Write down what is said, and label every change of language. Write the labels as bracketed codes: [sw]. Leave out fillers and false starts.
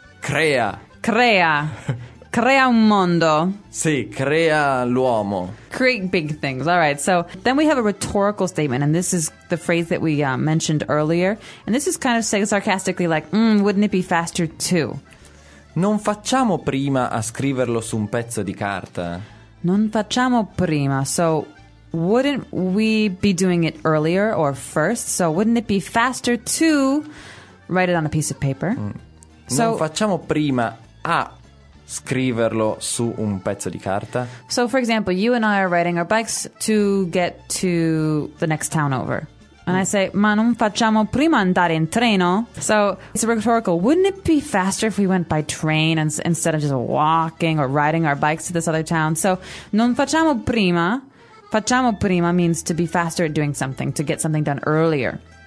[it] Crea. Crea. Crea un mondo. Sì, crea l'uomo. [en] Create big things. All right. So then we have a rhetorical statement, and this is the phrase that we mentioned earlier. And this is kind of saying sarcastically, like, wouldn't it be faster too? [it] Non facciamo prima a scriverlo su un pezzo di carta. Non facciamo prima. [en] So wouldn't we be doing it earlier or first? So wouldn't it be faster to write it on a piece of paper? Mm. [it] So, non facciamo prima a scriverlo su un pezzo di carta. [en] So, for example, you and I are riding our bikes to get to the next town over. And I say, [it] ma non facciamo prima andare in treno? [en] So, it's a rhetorical. Wouldn't it be faster if we went by train instead of just walking or riding our bikes to this other town? So, [it] non facciamo prima. Facciamo prima [en] means to be faster at doing something, to get something done earlier.